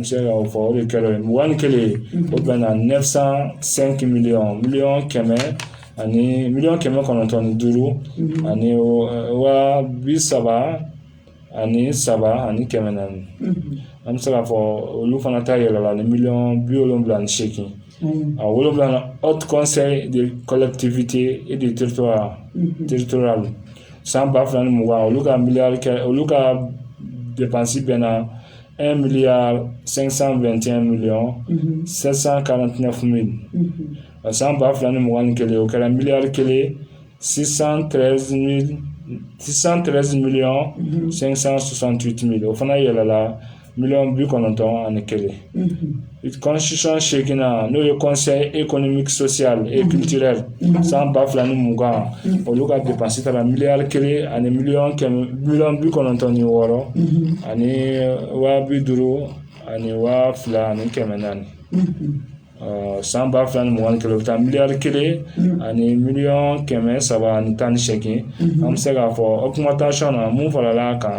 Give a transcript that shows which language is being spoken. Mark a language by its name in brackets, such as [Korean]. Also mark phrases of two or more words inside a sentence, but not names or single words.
[Bambara] se k'o fɔ o de kɛra ye 21 o bɛnna 905 miliyɔn 100 ani miliyɔn 995 ani wa 70 ani 7 ani 400 an bɛ se k'a fɔ olu fana ta yɛlɛla ni miliyɔn 78 a 7 [French] haute conseil de collectivité et de territorial [Bambara] san 2020 olu ka dépense bɛnna 1 milliard 521 millions 749 mille san 2021 o kɛra miliyari 1 613 millions 568 mille o fana yɛlɛla miliyɔn 91 ani 1 constitution seegina n'o ye [French] conseil économique social et culturel [Bambara] san 2020 olu ka dépense taara miliyari 1 ani miliyɔn 96 ani wa 50 ani wa 2 ani 400 san 2021 o bɛ taa miliyari 1 ani miliyɔn 300 ani 18 an bɛ se k'a fɔ augmentation na mun farala kan